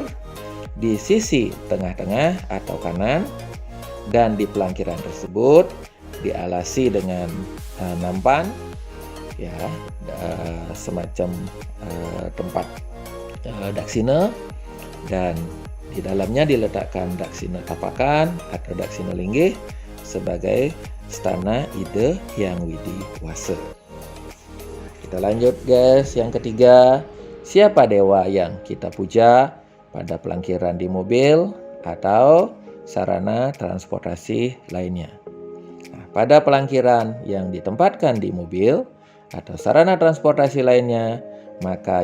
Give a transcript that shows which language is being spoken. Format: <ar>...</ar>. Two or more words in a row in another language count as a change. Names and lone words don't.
<id>di sisi tengah-tengah atau kanan, dan di pelangkiran tersebut dialasi dengan nampan, ya, semacam tempat daksina, dan di dalamnya diletakkan daksina tapakan atau daksina linggih sebagai stana ide hyang widi wasa. Kita lanjut guys, yang ketiga, siapa dewa yang kita puja pada pelangkiran di mobil atau sarana transportasi lainnya. Nah, pada pelangkiran yang ditempatkan di mobil atau sarana transportasi lainnya, maka</id>